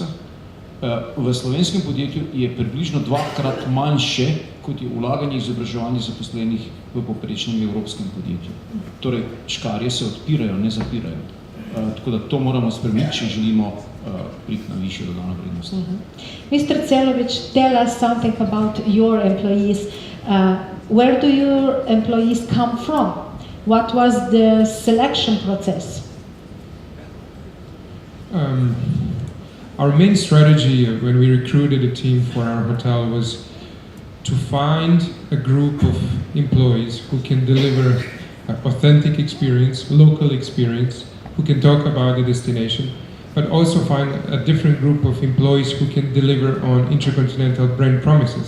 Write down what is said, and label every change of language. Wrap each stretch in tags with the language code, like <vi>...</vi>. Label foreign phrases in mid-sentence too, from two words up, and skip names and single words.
<sl>V slovenskem podjetju je približno 2-krat manjše, kot je vlaganje izobraževanja zaposlenih v poprečnem evropskem podjetju. Torej, škarje se odpirajo, ne zapirajo. Tako da to moramo spremeniti, če želimo priti na višjo dodano vrednost.</sl> <en>Mr. Celović, tell us something about your employees. Where do your employees come from? What was the selection process? Our main strategy when we recruited a team for our hotel was to find a group of employees who can deliver authentic experience, local experience, who can talk about the destination, but also find a different group of employees who can deliver on Intercontinental brand promises.</en>